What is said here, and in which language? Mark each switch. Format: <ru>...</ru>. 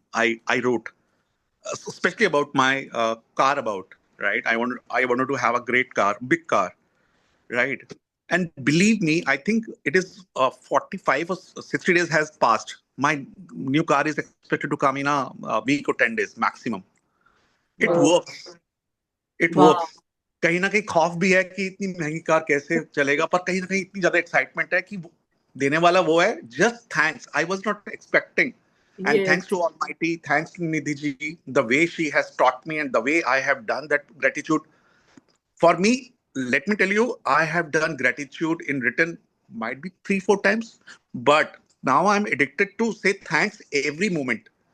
<en>I wrote especially about my car about right. I wanted to have a great car, big car, right? And believe me, I think it is 45 or 60 days has passed. My new car is expected to come in a week or 10 days maximum. It</en> <hi>वाह।</hi> <en>works. It</en> <hi>वाह,</hi> <en>works.</en> <hi>कहीं ना कहीं खौफ भी है कि इतनी महंगी कार कैसे चलेगा, पर कहीं ना कहीं इतनी ज्यादा एक्साइटमेंट है कि देने वाला वो है.</hi> <en>Just thanks. I was not expecting. And yes, thanks to Almighty, thanks to Nidhi ji, the way she has taught me and the way I have done that gratitude. For me, let me tell you, I have done gratitude in written, might be 3-4 times, but now I'm addicted to say thanks every moment</en>